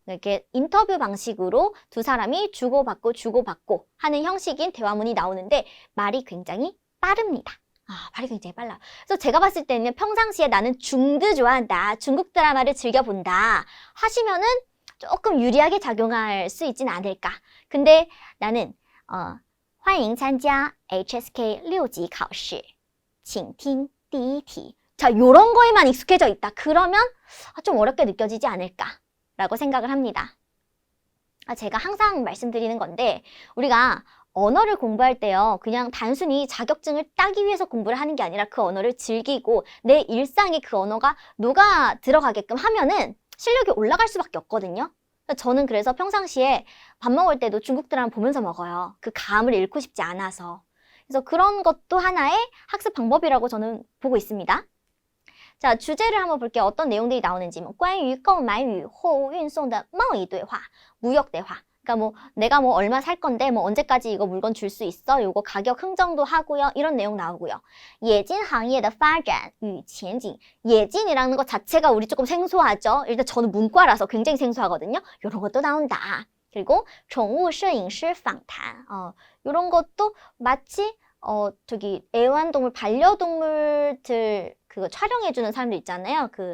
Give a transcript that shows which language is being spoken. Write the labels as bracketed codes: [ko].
[ko] 이렇게 인터뷰 방식으로 두 사람이 주고받고 하는 형식인 대화문이 나오는데 말이 굉장히 빠릅니다. 말이 굉장히 빨라요. 그래서 제가 봤을 때는 평상시에 나는 중드 좋아한다, 중국 드라마를 즐겨본다 하시면은 조금 유리하게 작용할 수 있진 않을까. 근데 나는 [zh] 欢迎参加 HSK 6级考试请听第一题. [ko] 자, 요런 거에만 익숙해져 있다. 그러면 좀 어렵게 느껴지지 않을까라고 생각을 합니다. 제가 항상 말씀드리는 건데 우리가 언어를 공부할 때요. 그냥 단순히 자격증을 따기 위해서 공부를 하는 게 아니라 그 언어를 즐기고 내 일상에 그 언어가 녹아 들어가게끔 하면은 실력이 올라갈 수밖에 없거든요. 저는 그래서 평상시에 밥 먹을 때도 중국 드라마 보면서 먹어요. 그 감을 잃고 싶지 않아서. 그래서 그런 것도 하나의 학습 방법이라고 저는 보고 있습니다. 자, 주제를 한번 볼게요. 어떤 내용들이 나오는지. [zh] 关于购买与货物运送的贸易对话, [ko] 무역 대화. 그러니까 뭐 내가 뭐 얼마 살 건데 뭐 언제까지 이거 물건 줄 수 있어? 요거 가격 흥정도 하고요. 이런 내용 나오고요. [zh] 예진行业的发展与前景. [ko] 예진이라는 것 자체가 우리 조금 생소하죠. 일단 저는 문과라서 굉장히 생소하거든요. 이런 것도 나온다. 그리고 [zh] 宠物摄影师访谈. [ko] 이런 것도 마치 저기 애완동물, 반려동물들 그거 촬영해주는 사람들 있잖아요.